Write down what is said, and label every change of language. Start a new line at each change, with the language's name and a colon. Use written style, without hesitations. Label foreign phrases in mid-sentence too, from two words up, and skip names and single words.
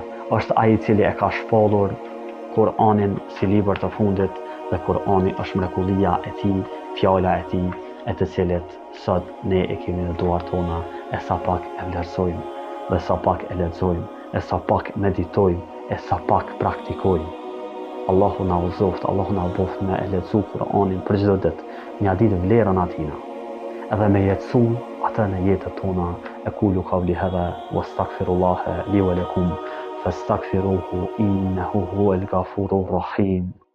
Albanian: Është ai i cili e ka shpallur Kur'anin si libër të fundit dhe Kur'ani është mrekullia e tij, fjala e tij, e të cilit sot ne e kemi në duart tona, e sa pak e vlerësojmë, dhe sa pak e lexojmë, e sa pak meditojmë, e sa pak praktikojmë. Allahu na uzoft, Allahu na boft me e lexu Kur'anin për çdo ditë, një ditë vlerën atina, edhe me jetësu atë në jetët tona
Arabic: أقول قولي هذا واستغفر الله لي ولكم فاستغفروه إنه هو الغفور الرحيم.